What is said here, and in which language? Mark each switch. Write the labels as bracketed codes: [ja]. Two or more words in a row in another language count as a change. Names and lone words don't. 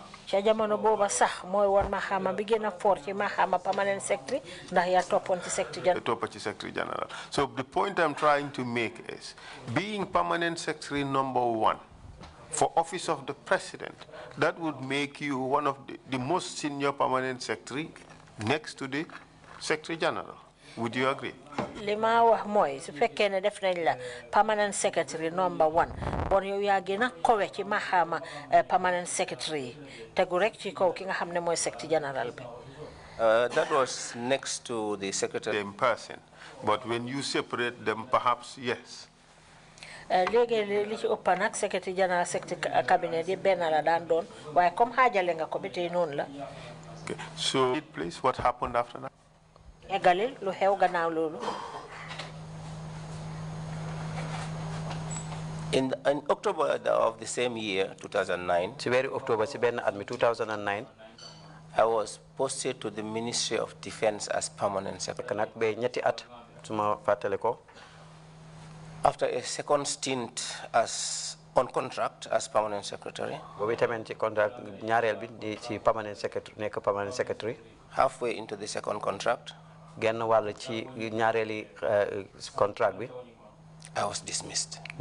[wo] Ca jamono booba sax mooy woon mahama bi gën a fort ci mahama [en] Permanent Secretary [wo] ndax yaa toppoon ci [en] Secretary General. [wo] Toppa ci [en] Secretary General. So the point I'm trying to make is, being Permanent Secretary number 1 for Office of the President, that would make you one of the most senior Permanent Secretary next to the Secretary General. Would you agree? [wo] Lima wax moy su fekkee ne def nañ la [en] Permanent Secretary number 1 [wo] bon yow yaa gën a kowe ci mahama [en] Permanent Secretary [wo] tegu rek ci kaw ki nga xam ne mooy [en] Secretary General [wo] bi. [en] That was next to the Secretary. In person, but when you separate them, perhaps yes. [wo] Léegi li ci ëpp nag [en] Secretary General Secretary Cabinet [wo] yi benn la daan doon waaye comme xaajale nga ko bi tey noonu la. [en] Okay. So, please, what happened after that? [wo] Egalil lu xew gannaaw loolu. [en] In October of the same year, 2009, [wo] ci weeri October ci benn at mi 2009, [en] I was posted to the Ministry of Defense as permanent secretary. After a second stint as on contract as permanent secretary, halfway into the second contract, I was dismissed.